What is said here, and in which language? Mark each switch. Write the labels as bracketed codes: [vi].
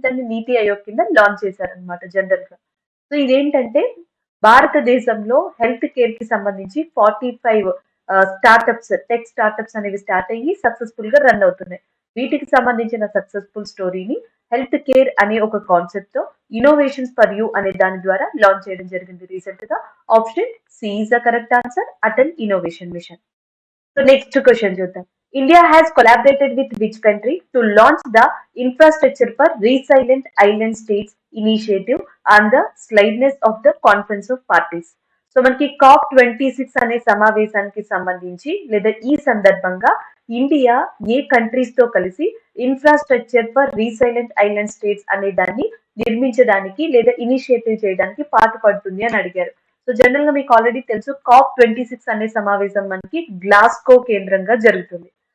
[te] దాన్ని నీతి ఆయోగ్ కింద లాంచ్ చేశారనమాట జనరల్ గా. సో ఇదేంటంటే భారతదేశంలో హెల్త్ కేర్ కి సంబంధించి 45 స్టార్టప్స్, టెక్ స్టార్టప్స్ అనేవి స్టార్ట్ అయ్యి సక్సెస్ఫుల్ గా రన్ అవుతున్నాయి. వీటికి సంబంధించిన సక్సెస్ఫుల్ స్టోరీని హెల్త్ కేర్ అనే ఒక కాన్సెప్ట్ తో ఇన్నోవేషన్స్ ఫర్ యూ అనే దాని ద్వారా లాంచ్ చేయడం జరిగింది రీసెంట్ గా. [en] Option C is the correct answer, Atal innovation mission. So next question [te] చూద్దాం. [en] India has collaborated with which country to launch the Infrastructure for Resilient Island States initiative on the slideness of the Conference of Parties. [te] So మనకి COP26 అనే సమావేశానికి సంబంధించి లేదా ఈ సందర్భంగా India ఏ countries తో కలిసి infrastructure for resilient island states అనే దాన్ని నిర్మించడానికి లేదా ఇనిషియేటివ్ చేయడానికి పాటుపడుతుంది అని అడిగారు. సో జనరల్ గా మీకు ఆల్రెడీ తెలుసు COP26 అనే సమావేశం మనకి గ్లాస్గో కేంద్రంగా జరుగుతుంది.